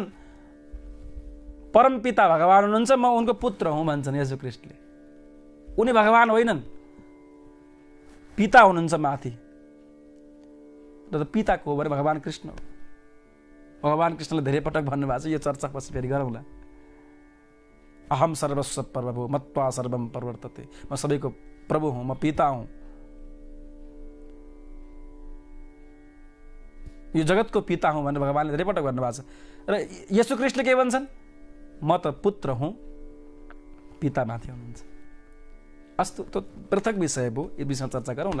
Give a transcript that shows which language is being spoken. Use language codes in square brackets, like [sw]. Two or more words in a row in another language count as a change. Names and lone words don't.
[ne] परमपिता भगवान हुनुहुन्छ, म उनको पुत्र हुँ भन्छन् यीशु ख्रीष्टले। उनी भगवान होइनन्, पिता हुनुहुन्छ माथि। र पिता को हो भने भगवान कृष्ण हो। भगवान कृष्णले धेरै पटक भन्नुभएको छ, यो चर्चा पछि फेरि गरौँला। [sa] अहम सर्वस्व प्रभु मत्वा सर्वम प्रवर्तते, [ne] म सबैको प्रभु हुँ, म पिता हुँ। यो जगतको पिता हुँ भनेर भगवानले धेरै पटक भन्नुभएको छ। र यीशु ख्रीष्टले के भन्छन्? म त पुत्र हुँ, पिता माथि हुनुहुन्छ। अस्तु, त्यो पृथक विषय भयो, यो विषयमा चर्चा गरौँला।